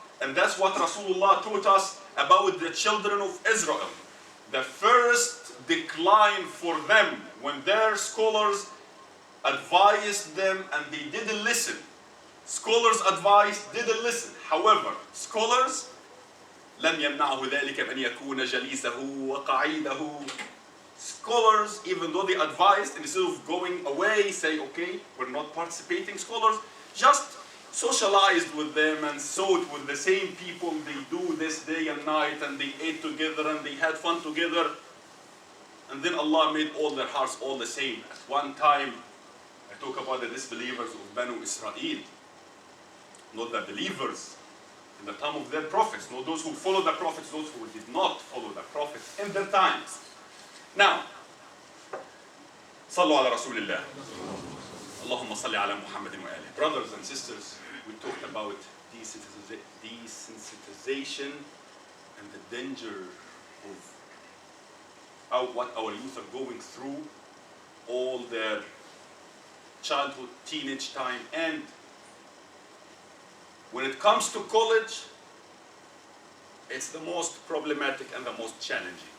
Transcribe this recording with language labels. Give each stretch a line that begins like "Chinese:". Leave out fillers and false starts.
English: And that's what Rasulullah taught us about the children of Israel. The first decline for them when their scholars advised them and they didn't listen. Scholars advised, didn't listen. However, scholars
Arabic: لم يمنعه ذلك من يكون جليسه وقعيده.
English: Scholars, even though they advised, instead of going away, say, okay, we're not participating, scholars just socialized with them and thought with the same people, they do this day and night, and they ate together and they had fun together. And then Allah made all their hearts all the same. At one time, I talk about the disbelievers of Banu Israel, not the believers in the time of their prophets, not those who followed the prophets, those who did not follow the prophets in their times.
Arabic: Now, صلوا على رسول الله. اللهم صل على محمد وآله.
English: Brothers and sisters, we talked about desensitization and the danger of what our youth are going through, all their childhood, teenage time, and when it comes to college, it's the most problematic and the most challenging.